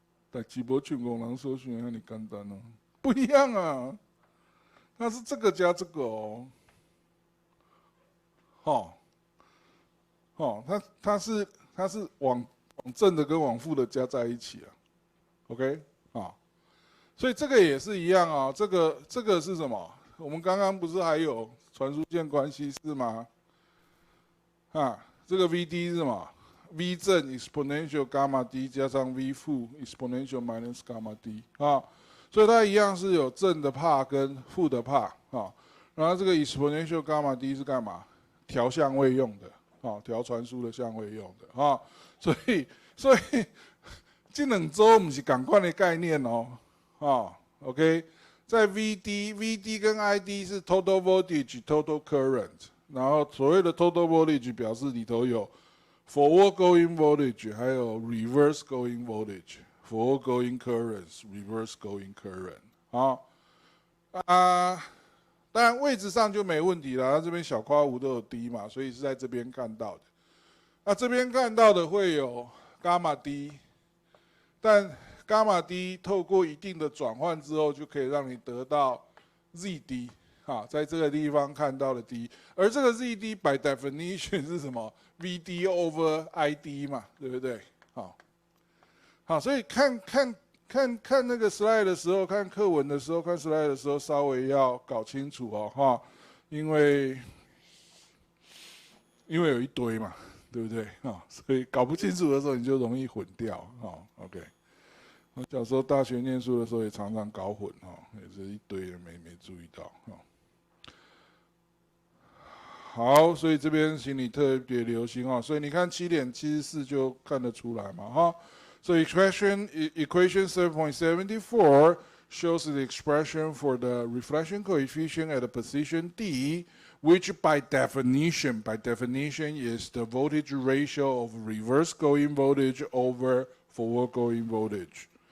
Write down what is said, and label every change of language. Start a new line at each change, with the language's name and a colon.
Chinese: 但基本全工人搜寻很简单哦。不一样啊，它是这个加这个哦，哦哦，它是往正的跟往负的加在一起啊，OK 啊，所以这个也是一样啊，这个是什么？我们刚刚不是还有传输线关系是吗？啊，这个 VD 是什么？V 正 exponential gamma d 加上 V 负 exponential minus gamma d 啊，所以它一样是有正的 part 跟负的 part 啊。然后这个 exponential gamma d 是干嘛？调相位用的啊，调传输的相位用的啊。所以这两周不是同款的概念哦啊。 OK， 在 VD 跟 ID 是
English: total voltage、total current。
Chinese: 然后所谓的
English: total voltage
Chinese: 表示里头有
English: forward going voltage， 还有 reverse going voltage，forward going currents，reverse going current。
Chinese: 好啊，当然位置上就没问题了，它这边小括弧都有 D 嘛，所以是在这边看到的。那这边看到的会有伽马 D， 但伽马 D 透过一定的转换之后，就可以让你得到 ZD。啊，在这个地方看到的 D， 而这个 ZD
English: by definition
Chinese: 是什么 ？
English: VD over ID
Chinese: 嘛，对不对？好，好，所以看那个 slide 的时候，看课文的时候，看 slide 的时候，稍微要搞清楚哦，哈，因为有一堆嘛，对不对？啊，所以搞不清楚的时候，你就容易混掉，啊 ，OK。我小时候大学念书的时候也常常搞混，哈，也是一堆人没注意到，哈。好，所以这边请你特别留心啊。所以你看7.74就看得出来嘛，哈。
English: So equation 7.74 shows the expression for the reflection coefficient at the position D, which by definition is the voltage ratio of reverse going voltage over forward going voltage.